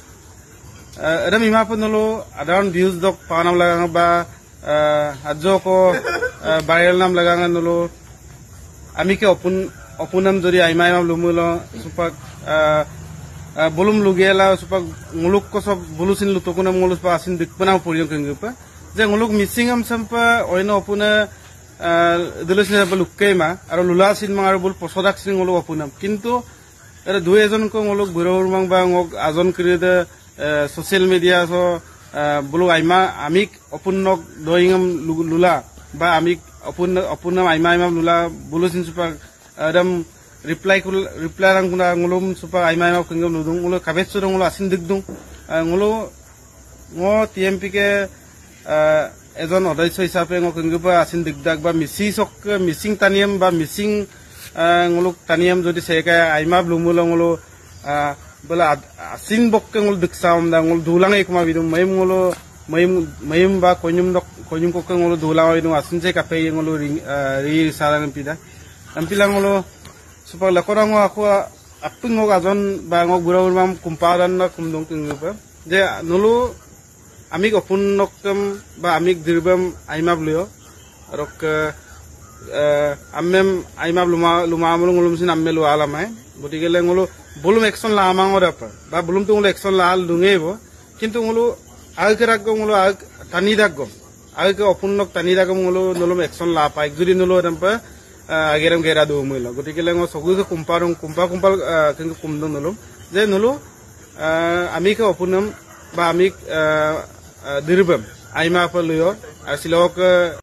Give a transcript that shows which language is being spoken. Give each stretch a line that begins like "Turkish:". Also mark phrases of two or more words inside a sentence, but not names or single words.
Adi: ada mima pun nolo ada views dok panam lagang ba ajo ko viral nam lagang nolo ami ke opunam jori aima lumulo supak bolum lugela supak nguluk ko sob bolusin lutokunam ngulus pa asin dikpana poriong kengpa je nguluk missing am sampa oino opuna dulusne ba lukkema aro lulasin mang aro bol posodak sin nguluk opunam kintu era duejon ko nguluk buror mang ba ngok ajon krida
English: social media
Adi: so bulu aima amik opunnok doingam lula ba amik opunnam aima lula bulusin supa adam reply rang kuna ngulum supa aima kenggo nudung ngulo kabet su ngulo asin digdung ngulo ngo TMP ke
Assamese: এজন অধ্যক্ষ হিচাপে
Adi: ngo kenggo ba asin digdak ba missing taniam ba missing nguluk taniam jodi seka aima blumulo ngulo bola asin bokke ngul diksaum da ngul dulang ekma bidum mayim ba konyum kokke ngul dulang bidum asin se kape ngul ri saran pida ampila ngul super lakorang aku apung ngo ajon ba ngo burawul mam kumparan na kumdong kenggo ba je nulu amik opunnokam ba amik dirbam aima blio rok ammem aima luma ngulum sin amme lu alamai botigele ngulu bolum action la amangor apa ba bolum tu ngulu action la al dungebo kintu ngulu agrak ngulu ag tani daggo ag opunnok tani daggo ngulu nulum action la pa juri nulu rampa ageram gera do muilo botigele ngo sogu ke kumpal kintu kumdong nulum je nulu amik opunnam ba amik dirbam aima apa luyo asilok